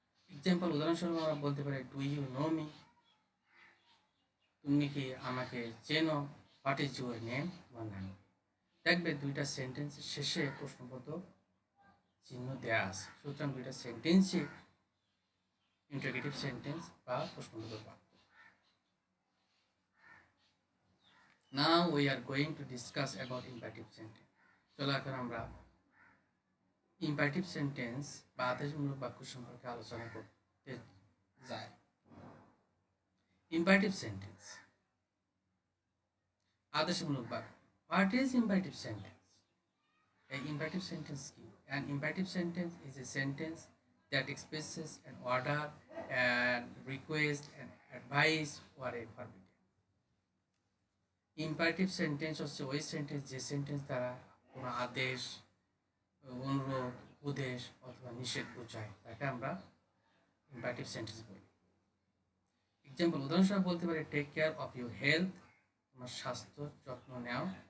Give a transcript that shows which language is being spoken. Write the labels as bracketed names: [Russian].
[Bangla] Example, উদাহরণস্বরূপ আমরা বলতে পারি [English] do you know me, [Bangla] তুমি কি আমাকে চেনো? [English] what is your name, [Bangla] তোমার নাম। দেখবে দুইটা সেন্টেন্সের শেষে প্রশ্নবোধক চিহ্ন দেওয়া আছে। সুতরাং দুইটা সেন্টেন্সই ইন্টারোগেটিভ সেন্টেন্স বা প্রশ্নবোধক বাক্য। [English] Now we are going to discuss about imperative sentence. [Bangla] চলো এখন আমরা ইম্পারেটিভ সেন্টেন্স বা আদেশমূলক বাক্য সম্পর্কে আলোচনা করতে যাই। ইম্পারেটিভ সেন্টেন্স, আদেশমূলক বাক্য। [English] What is imperative sentence? [Bangla] এই ইম্পারেটিভ সেন্টেন্স কি? [English] An imperative sentence is a sentence that expresses an order, an request, an advice or a forbidden. [Bangla] Imperative sentence হচ্ছে ওই সেন্টেন্স যে সেন্টেন্স দ্বারা কোনো আদেশ, অনুরোধ, উপদেশ অথবা নিষেধ বোঝায়, তাকে আমরা ইম্পারেটিভ সেন্টেন্স বলি। এক্সাম্পল, উদাহরণস্বরূপ বলতে পারি [English] take care of your health, [Bangla] তোমার স্বাস্থ্য যত্ন নাও।